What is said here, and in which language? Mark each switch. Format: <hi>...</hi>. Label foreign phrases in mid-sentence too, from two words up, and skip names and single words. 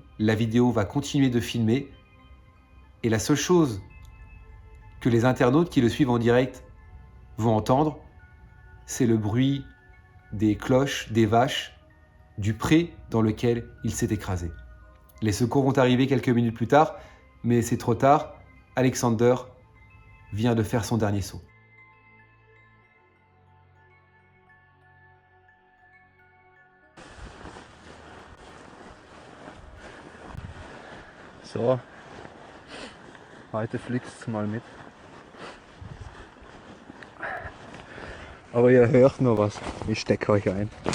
<fr>La vidéo va continuer de filmer et la seule chose que les internautes qui le suivent en direct vont entendre, c'est le bruit des cloches, des vaches, du pré dans lequel il s'est écrasé. Les secours vont arriver quelques minutes plus tard, mais c'est trop tard. Alexander vient de faire son dernier saut.</fr> <de>So, heute fliegt es mal mit. Aber ihr hört noch was, ich stecke euch ein.</de>